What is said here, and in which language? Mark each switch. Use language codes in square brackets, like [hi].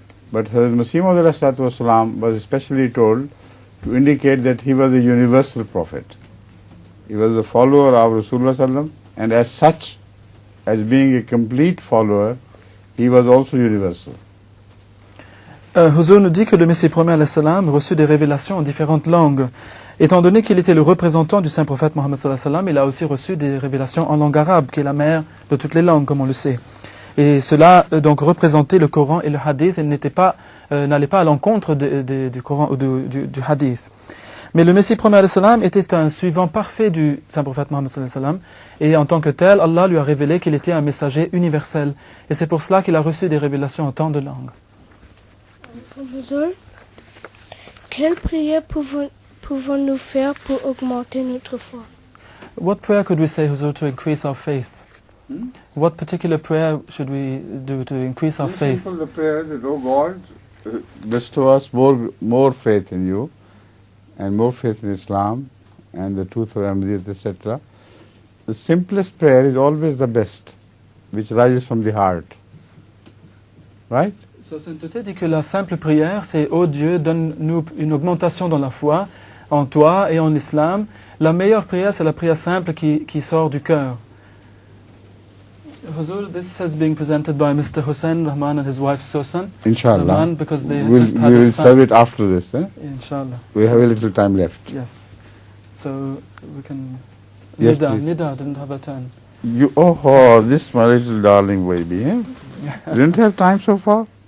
[en] But Hazrat Masih Maud was especially told to indicate that he was a universal prophet. He was a follower of Rasulullah sallam, and as such, as being a complete follower, he was also universal. [fr] Huzur nous dit que le Messie promis alayhi salam reçut des révélations en différentes langues. Étant donné qu'il était le représentant du saint prophète Mohammed [ar] sallallahu alayhi wa sallam, [fr] il a aussi reçu des révélations en langue arabe, qui est la mère de toutes les langues, comme on le sait. Et cela donc représentait le Coran et le Hadith, et n'allait pas à l'encontre du Coran ou du Hadith. Mais le Messie promis alayhi salam était un suivant parfait du saint prophète Mohammed [ar] sallallahu alayhi wa sallam, [fr] et en tant que tel, Allah lui a révélé qu'il était un messager universel. Et c'est pour cela qu'il a reçu des révélations en tant de langues. Huzur, quelle prière pouvons-nous faire pour augmenter notre foi? [en] What prayer could we say, Huzur, to increase our faith? What particular prayer should we do to increase our faith? Simple, the prayer that, oh God, bestow us more faith in you, and more faith in Islam, and the truth of Ahmadiyyat, etc. The simplest prayer is always the best, which rises from the heart. Right? [fr] Sa sainteté dit que la simple prière, c'est « Oh Dieu, donne-nous une augmentation dans la foi, en toi et en l'islam ». La meilleure prière, c'est la prière simple qui sort du cœur. [en] Huzur, this is being presented by Mr. Hussain Rahman and his wife Susan. [ar] Inshallah. [en] Rahman, because they we just had will a son. serve it after this. [ar] Inshallah. [en] We have a little time left. Yes. So we can... Yes, Nida didn't have a turn. This my little darling baby. Eh? You didn't have time so far?